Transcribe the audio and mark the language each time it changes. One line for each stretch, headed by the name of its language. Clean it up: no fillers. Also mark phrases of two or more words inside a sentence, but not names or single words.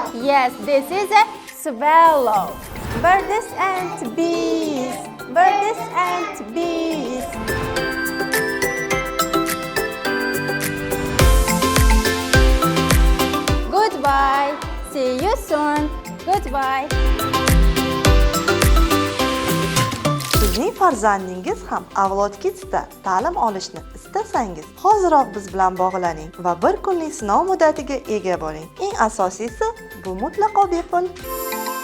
English: Yes, this is a swallow. Birds and bees. Birds and bees. Goodbye. See you soon. Goodbye.
Uzbek: Sizning farzandingiz ham avlod Kids'da ta'lim olishni istasangiz, hoziroq biz bilan bog'laning va bir kunlik sinov muddatiga ega bo'ling. Eng asosiysi, bu mutlaqo bepul.